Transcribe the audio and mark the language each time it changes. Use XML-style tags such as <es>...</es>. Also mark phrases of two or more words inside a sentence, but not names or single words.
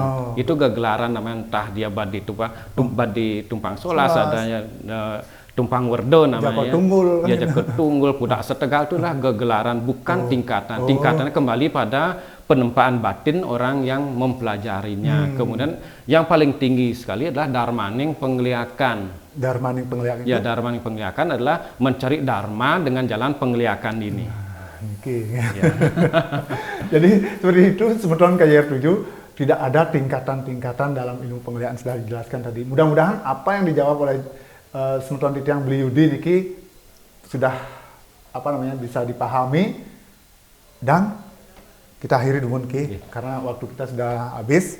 <id>Itu gegelaran namanya, entah dia badi tumpang solas, adanya tumpang werdo namanya. Jakot tunggul, pudak setegal, itu adalah gegelaran, bukan tingkatan. Tingkatannya kembali pada penempaan batin orang yang mempelajarinya. Kemudian yang paling tinggi sekali adalah darmaning penglihakan. Darmaning penglihakan. Ya, darmaning penglihakan adalah mencari dharma dengan jalan penglihakan ini. Oke. Ya. Jadi seperti itu sebetulnya KJR 7 tidak ada tingkatan-tingkatan dalam ilmu penglihatan, sudah dijelaskan tadi. Mudah-mudahan apa yang dijawab oleh sebetulnya Titiang Beliudi niki sudah bisa dipahami, dan kita akhiri dulu karena waktu kita sudah habis.</id>